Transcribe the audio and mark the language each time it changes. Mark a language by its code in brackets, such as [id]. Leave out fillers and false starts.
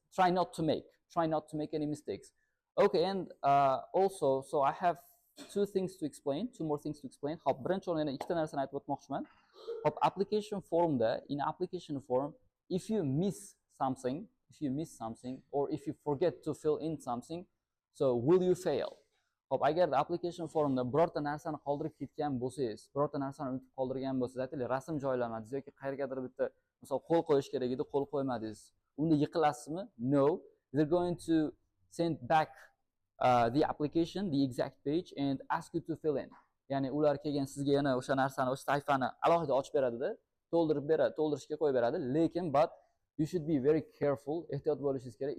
[en] Try not to make any mistakes. Okay, and also, so I have two more things to explain. [uz] Hop, birinchi o'rinda ikkita narsani aytib o'tmoqchiman. Hop, application formda, [en] in application form, if you miss something, or if you forget to fill in something, so will you fail? [uz] Hop, agar application formda birorta narsani qoldirib ketgan bo'lsangiz, birorta narsani unutib qoldirgan bo'lsangiz, aytaylik, rasm joylamadingiz yoki qayergadir bitta misol qo'l qo'yish kerak edi, qo'l qo'ymadingiz. Unda yiqilasizmi? [en] No. They're going to send back the application, the exact page, and ask you to fill in. [uz] Ya'ni ular kelgan sizga yana o'sha narsani, o'sha sahifani alohida ochib beradi-da, to'ldirishga qo'yib beradi. Lekin [en] but you should be very careful, [uz] ehtiyot bo'lishingiz kerak.